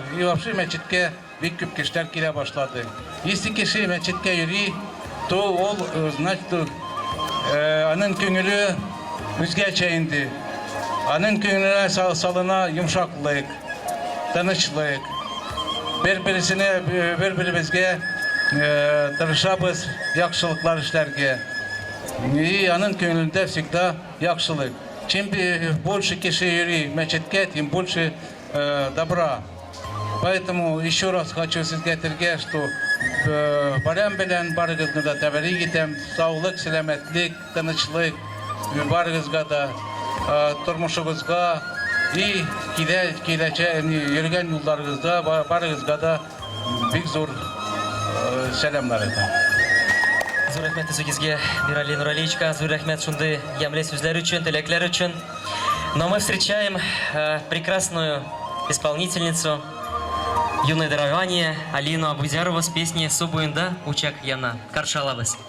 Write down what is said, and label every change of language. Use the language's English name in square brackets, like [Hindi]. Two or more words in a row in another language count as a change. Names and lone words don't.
[Russian] И вообще [Tatar] мәчеткә бик күп кешеләр килә башлады. Если кеше мәчеткә йөри, то ол, значит, аның күңеле үзгәчә инде. Аның күңеленә салына йомшаклык, тынычлык. Бер-беребезгә тырышабыз яхшылыклар эшләргә. И аның күңелендә всегда яхшылык. [Russian] Чем больше [Tatar] кеше йөри мәчеткә, [Russian] тем больше добра. Поэтому еще раз хочу [Tatar] сезгә әйтергә, что байрам белән барыгызны да тәбрик итәм. Саулык, сәламәтлек, тынычлык барыгызга да, тормышыгызга и киләчәк йөргән юлларыгызда барыгызга да бик зур сәламнар әйтәм. Зур рәхмәт үзегезгә, Мирали Нуралиевичка, зур рәхмәт шундый ямьле сүзләр өчен, теләкләр өчен. [Russian] Но мы встречаем прекрасную исполнительницу юное дарование Алину Абудярову с песней «Су буенда учак яна». [Tatar] Каршы алабыз.